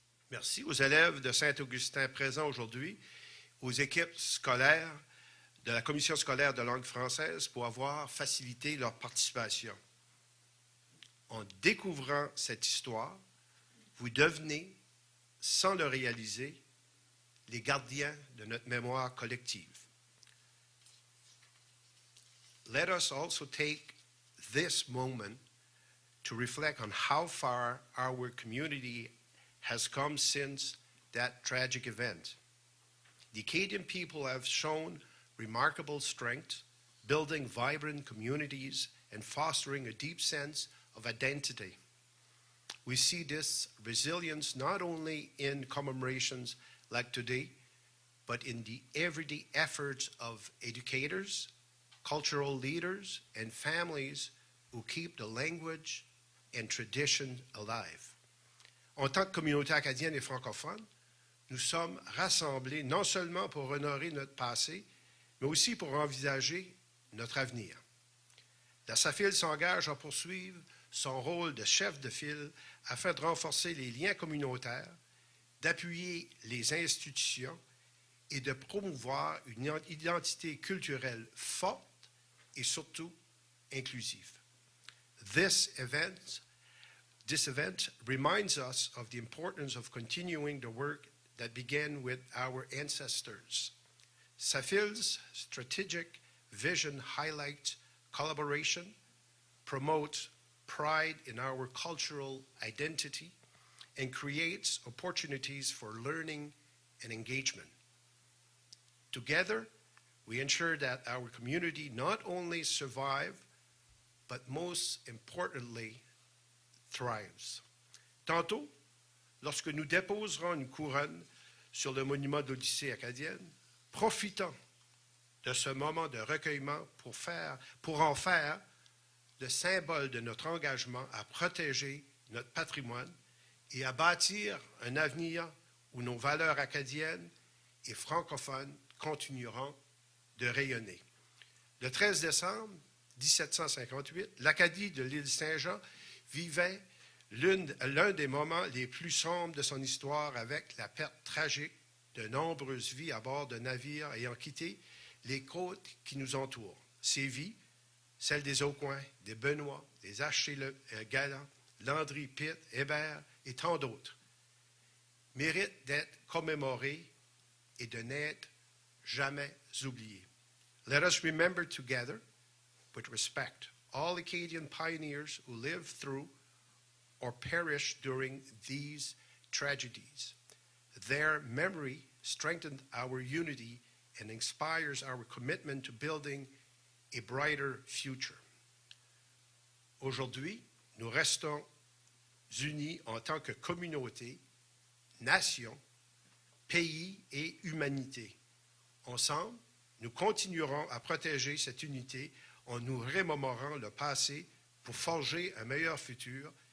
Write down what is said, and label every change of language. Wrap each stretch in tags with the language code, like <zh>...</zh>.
<fr>Merci aux élèves de Saint-Augustin présents aujourd'hui, aux équipes scolaires de la Commission scolaire de langue française pour avoir facilité leur participation. En découvrant cette histoire, vous devenez, sans le réaliser, les gardiens de notre mémoire collective.</fr> <en>Let us also take this moment to reflect on how far our community has come since that tragic event. The Acadian people have shown remarkable strength, building vibrant communities, and fostering a deep sense of identity. We see this resilience not only in commemorations like today, but in the everyday efforts of educators, cultural leaders, and families who keep the language and tradition alive.</en> <fr>En tant que communauté acadienne et francophone, nous sommes rassemblés non seulement pour honorer notre passé, mais aussi pour envisager notre avenir. La SAFIL s'engage à poursuivre son rôle de chef de file afin de renforcer les liens communautaires, d'appuyer les institutions et de promouvoir une identité culturelle forte et surtout inclusive.</fr> <en>This event reminds us of the importance of continuing the work that began with our ancestors. SAFIL's strategic vision highlights collaboration, promotes pride in our cultural identity, and creates opportunities for learning and engagement. Together, we ensure that our community not only survives, but most importantly, thrives.</en> <fr>Tantôt, lorsque nous déposerons une couronne sur le monument de l'Odyssée acadienne, profitons de ce moment de recueillement pour en faire le symbole de notre engagement à protéger notre patrimoine et à bâtir un avenir où nos valeurs acadiennes et francophones continueront de rayonner. Le 13 décembre 1758, l'Acadie de l'île Saint-Jean vivait l'un des moments les plus sombres de son histoire avec la perte tragique de nombreuses vies à bord de navires ayant quitté les côtes qui nous entourent. Ces vies, celles des Aucoins, des Benoît, des H.C. Galland, Landry, Pitt, Hébert et tant d'autres, méritent d'être commémorées et de n'être jamais oubliées.</fr> <en>Let us remember together, with respect, all Acadian pioneers who lived through or perished during these tragedies. Their memory strengthened our unity and inspires our commitment to building a brighter future.</en> <fr>Aujourd'hui, nous restons unis en tant que communauté, nation, pays et humanité. Ensemble, nous continuerons à protéger cette unité en nous remémorant le passé pour forger un meilleur futur.</fr>